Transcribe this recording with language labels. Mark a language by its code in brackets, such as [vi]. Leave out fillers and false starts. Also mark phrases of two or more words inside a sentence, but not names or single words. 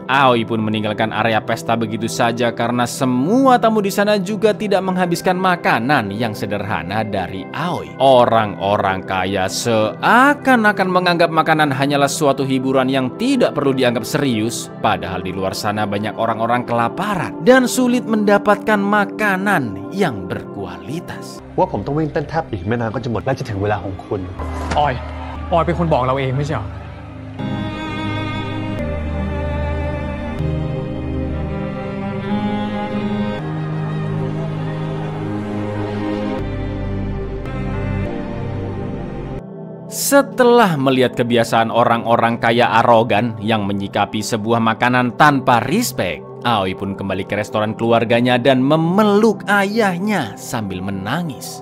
[id] Aoi pun meninggalkan area pesta begitu saja karena semua tamu di sana juga tidak menghabiskan makanan yang sederhana dari Aoi. Orang-orang kaya seakan-akan menganggap makanan hanyalah suatu hiburan yang tidak perlu dianggap serius, padahal di luar sana banyak orang-orang kelaparan dan sulit mendapatkan makanan yang berkualitas. [th] ว่าผมต้องวิ่งเต้นแทบอีกไม่นานก็จะหมดและจะถึงเวลาของคุณ ออยเป็นคนบอกเราเองไม่ใช่เหรอ [id] Setelah melihat kebiasaan orang-orang kaya arogan yang menyikapi sebuah makanan tanpa respect, Aoi pun kembali ke restoran keluarganya dan memeluk ayahnya sambil menangis.